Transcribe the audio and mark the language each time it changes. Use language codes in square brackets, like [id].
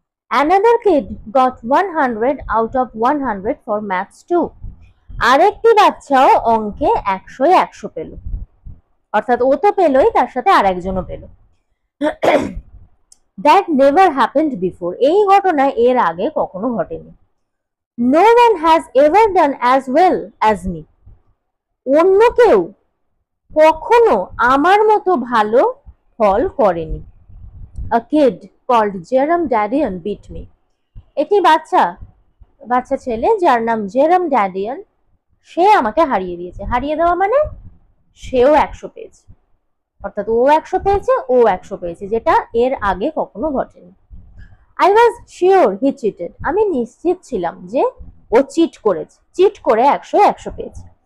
[en] Another kid got 100 out of 100 for maths too. [bn] আরেকটি বাচ্চাও অঙ্কে 100 পেল। অর্থাৎ ও তো পেলই, তার সাথে আরেকজনও পেল। [en] That never happened before. [bn] এই ঘটনা এর আগে কখনো ঘটেনি। [en] No one has ever done as well as me. [bn] অন্য কেউ কখনো আমার মতো ভালো ফল করেনি। [en] A kid called Jerome Dadian beat me. [bn] একটি বাচ্চা ছেলে যার নাম জেরম ড্যাডিয়ান, সে আমাকে হারিয়ে দিয়েছে। হারিয়ে দেওয়া মানে সেও 100 পেয়েছে, অর্থাৎ ও 100 পেয়েছে, ও 100 পেয়েছে, যেটা এর আগে কখনো ঘটেনি। [en] I was sure he cheated. [bn] আমি নিশ্চিত ছিলাম যে ও চিট করেছে, চিট করে 100 পেয়েছে।